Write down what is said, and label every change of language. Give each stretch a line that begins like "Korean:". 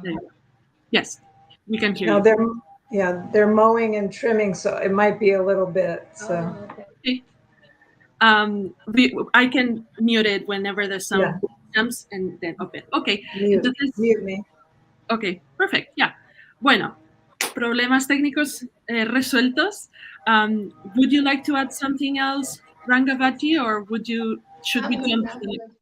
English: There you go. Yes, we can hear you. They're mowing and trimming, so it might be a little bit. So. Okay. I can mute it whenever the sound comes and then open. Okay. Mute me. Ok, perfect. Yeah.
Spanish: Bueno, problemas técnicos resueltos.
English: Would you like to add something else, Rangavati, or should we jump to the next?